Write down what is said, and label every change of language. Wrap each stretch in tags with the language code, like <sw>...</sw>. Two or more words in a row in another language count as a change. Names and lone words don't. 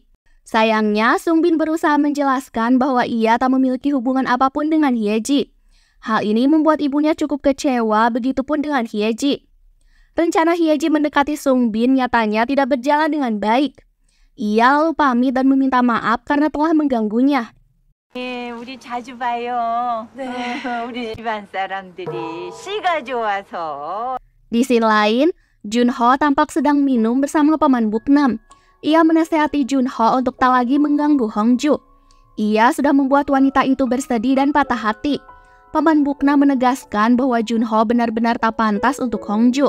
<id>Sayangnya, Sungbin berusaha menjelaskan bahwa ia tak memiliki hubungan apapun dengan Hyeji. Hal ini membuat ibunya cukup kecewa, begitupun dengan Hyeji. Rencana Hyeji mendekati Sungbin nyatanya tidak berjalan dengan baik. Ia lalu pamit dan meminta maaf karena telah mengganggunya.</id> <ko>우리 자주 봐요. 네. 우리 집안 사람들이 씨가 좋아서.</ko> <id>Di scene lain, Junho tampak sedang minum bersama Paman Buknam. Ia menasihati Junho untuk tak lagi mengganggu Hongju. Ia sudah membuat wanita itu bersedih dan patah hati. Paman Buknam menegaskan bahwa Junho benar-benar tak pantas untuk Hongju.</id>